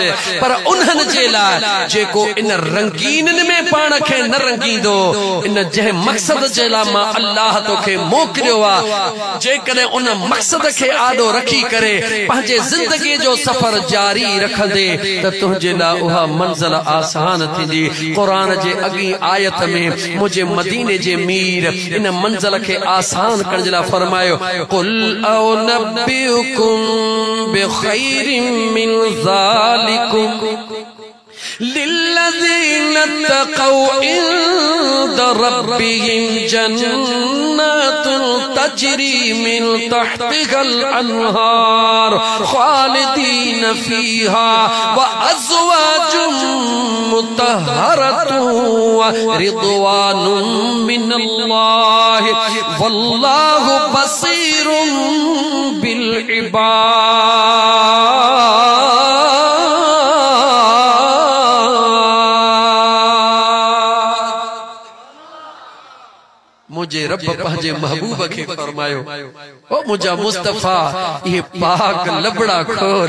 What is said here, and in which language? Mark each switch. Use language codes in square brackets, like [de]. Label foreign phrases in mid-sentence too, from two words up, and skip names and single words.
[sd] पर उन्हनि जे लाइ जेको इन रंगीननि में पाण खे न रंगींदो, इन जंहिं मक़सद जे लाइ मां अल्लाह तोखे मोकिलियो आहे, जेकॾहिं उन मक़सद खे आॾो रखी करे पंहिंजे ज़िंदगी जो सफ़र जारी रखंदे त तुंहिंजे लाइ उहा मंज़िल आसान थींदी। क़ुरान जे अॻी आयत में मुंहिंजे मदीने जे मीर इन मंज़िल کي آسان ڪرڻ جي لاءِ فرمايو [ar] قل أؤنبئكم بخير من ذلكم للذين اتقوا عند ربهم جنات تجري من تحتها الأنهار خالدين فيها وأزواج مطهرة ورضوان من الله والله بصير بالعباد. [sd] मुझे रब पंहिंजे महबूब खे फरमायो ओ मुझा मुस्तफा ये पाक लबड़ा खोल।